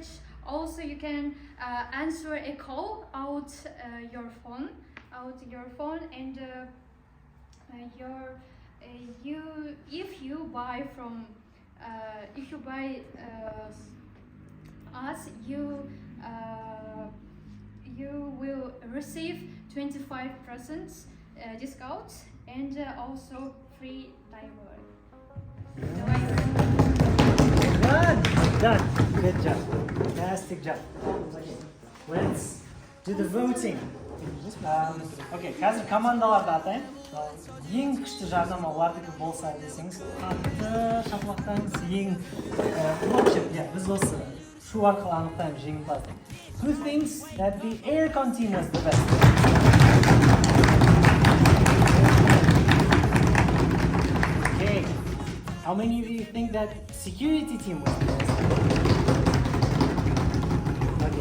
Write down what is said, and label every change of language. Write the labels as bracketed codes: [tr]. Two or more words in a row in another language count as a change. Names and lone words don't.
[en] Also, you can answer a call out your phone, and if you buy us, you will receive 25% discount, and also free delivery. Done. Good job. Fantastic job. Okay. Let's do the voting. [kk] Okay, қазір командаларды атайын. Ең күшті жарнама олардікі болса десеңіз, қатты шапалақтаңыз. Біз осы шу арқылы анықтаймыз жеңімпазды. [en] Who thinks that the aircon team was the best? Okay. How many of you think that security team was the best? Okay.